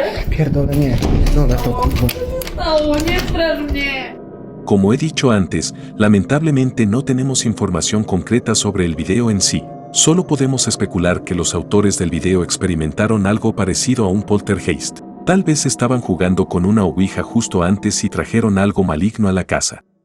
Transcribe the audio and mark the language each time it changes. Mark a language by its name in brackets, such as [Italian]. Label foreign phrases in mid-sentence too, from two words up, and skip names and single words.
[Polish] Pierdolę, nie. Pierdolę to, kurwa. Stało, nie straż mnie! [Spanish] Como he dicho antes, lamentablemente no tenemos información concreta sobre el video en sí. Solo podemos especular que los autores del video experimentaron algo parecido a un poltergeist. Tal vez estaban jugando con una ouija justo antes y trajeron algo maligno a la casa.